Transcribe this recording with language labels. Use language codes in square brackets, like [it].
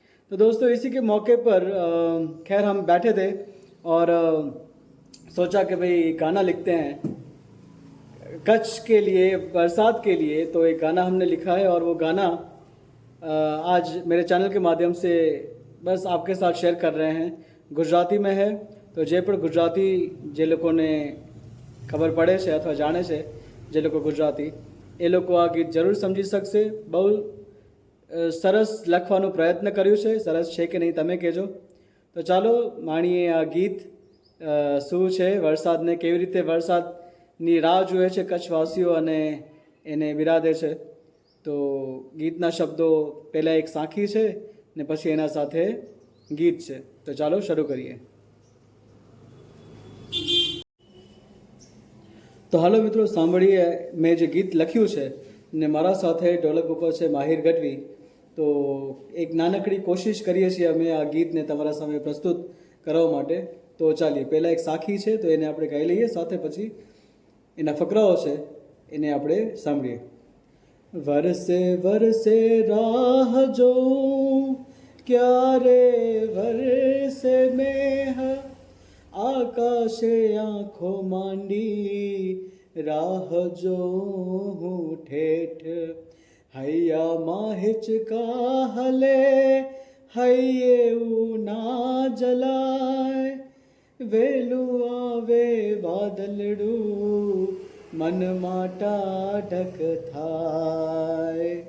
[hi] तो दोस्तों, इसी के मौके पर खैर हम बैठे थे और सोचा कि भाई गाना लिखते हैं कच्छ के लिए, बरसात के लिए। तो एक गाना हमने लिखा है और वो गाना आज मेरे चैनल के माध्यम से बस आपके साथ शेयर कर रहे हैं। गुजराती में है, तो जे पर गुजराती जे लोगों ने खबर पड़े [gu] છે અથવા જાણે છે, જે લોકો ગુજરાતી એ લોકો આ ગીત જરૂર સમજી શકશે। બહુ સરસ લખવાનો પ્રયત્ન કર્યું છે, સરસ છે કે નહીં તમે કહેજો। તો ચાલો માણીએ આ ગીત શું છે, વરસાદને કેવી રીતે વરસાદની રાહ જુએ છે કચ્છવાસીઓ અને એને બિરાદે છે। તો ગીતના શબ્દો પહેલાં એક સાંખી છે ને પછી એના સાથે ગીત છે। તો ચાલો શરૂ કરીએ। તો હાલો મિત્રો, સાંભળીએ મેં જે ગીત લખ્યું છે ને મારા સાથે ઢોલક ઉપર છે માહિર ગઢવી। તો એક નાનકડી કોશિશ કરીએ છીએ અમે આ ગીતને તમારા સામે પ્રસ્તુત કરવા માટે। તો ચાલીએ, પહેલાં એક સાખી છે તો એને આપણે ગાઈ લઈએ, સાથે પછી એના ફકરાઓ છે એને આપણે સાંભળીએ। વરસે વરસે રાહ જોઉં, ક્યારે વરસે મેહ, આકાશે આંખો માંડી રાહ જોઉં ઠેઠ, હૈયામાં હિચકા હલે હૈયે ના જલાય, વેલું આવે વાદળડું મનમાં ટાઢક થાય,